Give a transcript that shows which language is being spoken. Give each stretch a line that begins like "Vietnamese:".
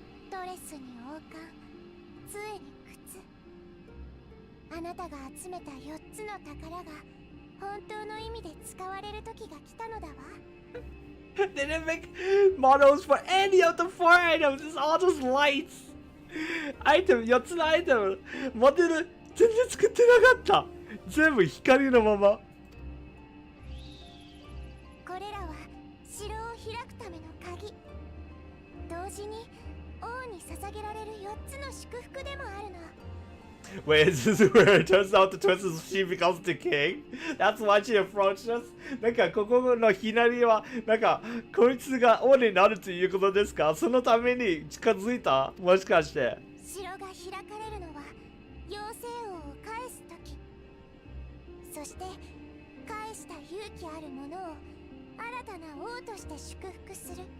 Japanese: ドレスに王冠、杖に靴。あなたが集めた4つの宝が本当の意味で使われる時が来たのだわ。
English: They didn't make models for any of the 4 items. It's all just lights.
Japanese: アイテム、4つのアイテム。モデル、全然作ってなかった。全部光のまま。これらは城を開くための鍵。同時に王に捧げられる4つの祝福でもあるの。
English: Wait, is this where it turns out the twist is she becomes the king? That's why she approached us?
Japanese: なんかここのひなりはなんかこいつが王になるということですか？そのために近づいた？もしかして。城が開かれるのは妖精王を返すとき。そして返した勇気ある者を新たな王として祝福する。